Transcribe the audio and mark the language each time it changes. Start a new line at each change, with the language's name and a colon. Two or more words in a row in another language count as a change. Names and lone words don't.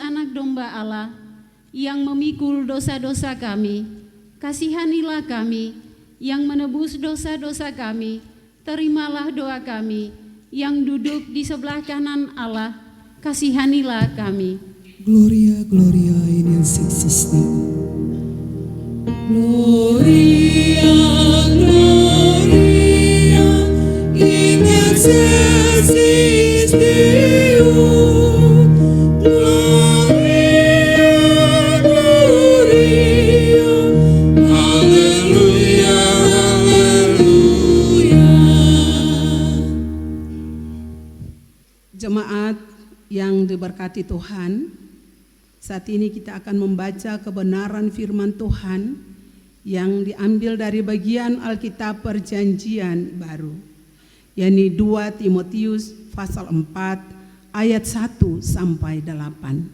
Indonesian: anak domba Allah, yang memikul dosa-dosa kami, kasihanilah kami, yang menebus dosa-dosa kami, terimalah doa kami, yang duduk di sebelah kanan Allah, kasihanilah kami.
Latin: Gloria, Gloria in excelsis Deo. Gloria, Gloria in excelsis Deo. Gloria, Gloria,
Indonesian: Haleluya, Haleluya. Jemaat yang diberkati Tuhan, saat ini kita akan membaca kebenaran firman Tuhan yang diambil dari bagian Alkitab Perjanjian Baru, yakni 2 Timotius pasal 4 ayat 1 sampai 8.